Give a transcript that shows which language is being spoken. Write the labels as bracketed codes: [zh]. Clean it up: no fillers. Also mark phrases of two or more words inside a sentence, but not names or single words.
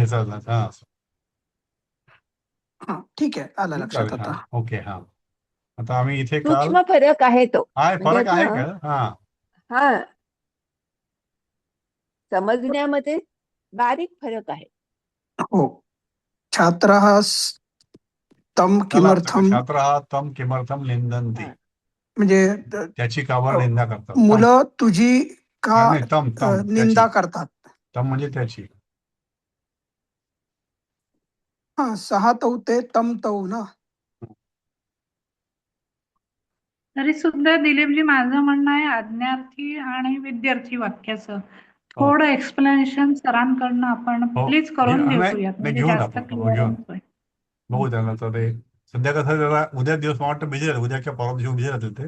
[mr] घ्यायचं झालं. हा हा, ठीक आहे, आलं लक्षात चालेल. हा आता. ओके. हा आता आम्ही इथे काल सूक्ष्म फरक आहे तो. हा म्हणजे फरक आहे आता का? हा हा, समजण्यामध्ये बारीक फरक आहे. हो. [sa] छात्रः तम [mr] चला आता किमर्थम. [sa] छात्र हा तम किमर्थम निंदन्ति. [mr] हा म्हणजे त्याची काबर अ, निंदा करतात. तम मुलं तुझी का नाही, तम तम निंदा त्याची. करतात. तम म्हणजे त्याची. [sa] हा, सहा तौ ते तम तौ ना. [mr] तरी सुद्धा दिलीपजी माझं म्हणणं आहे आज्ञार्थी आणि विद्यार्थी वाक्याचं हो थोडं एक्सप्लेनेशन सरांकडनं आपण हो प्लीज करून नाही घेऊयात नाही, म्हणजे घेऊन जास्त आपण क्लिअर घेऊन होतोय. बघू त्यांना. तर ते सध्या कसं जरा उद्या दिवस मला वाटतं बिझी राहतील. उद्या किंवा परवा दिवशी बिझी राहतील ते.